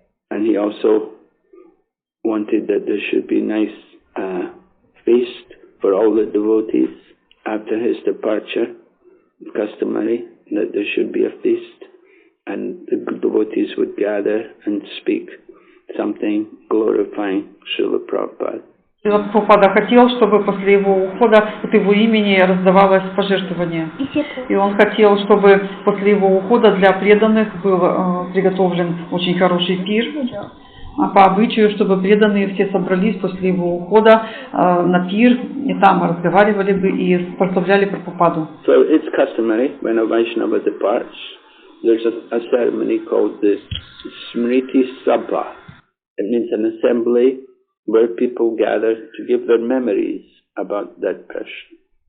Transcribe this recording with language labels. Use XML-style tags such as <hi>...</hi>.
<en>And he also wanted that there should be nice feast for all the devotees after his departure, customary that there should be a feast, and the devotees would gather and speak something glorifying Srila Prabhupada.</en> <ru>Шрила Прабхупада хотел, чтобы после его ухода от его имени раздавалось пожертвование. И он хотел, чтобы после его ухода для преданных был приготовлен очень хороший пир. А по обычаю, чтобы преданные все собрались после его ухода на пир, и там разговаривали бы и прославляли Прабхупаду.</ru> <en>So it's customary when a Vaishnava departs, there's a ceremony called the Smriti Sabha. It means an assembly where people gather to give their memories about that person.</en>